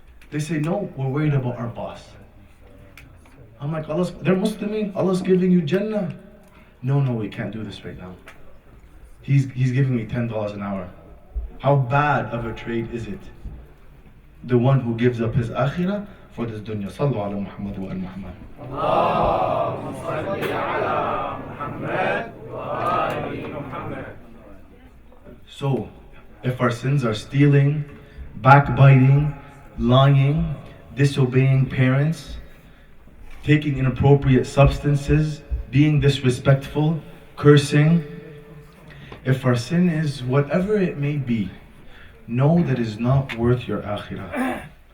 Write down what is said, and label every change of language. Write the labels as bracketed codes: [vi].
[en] They say, no, we're worried about our boss. I'm like, they're Muslimin. Allah's giving you Jannah. No, we can't do this right now. He's giving me $10 an hour. How bad of a trade is it? The one who gives up his akhirah for this dunya. [ar] Sallu ala Muhammad wa al Muhammad. اللهم صل على محمد وآل محمد. [en] So, if our sins are stealing, backbiting, lying, disobeying parents, taking inappropriate substances, being disrespectful, cursing, if our sin is whatever it may be, know that is not worth your akhirah.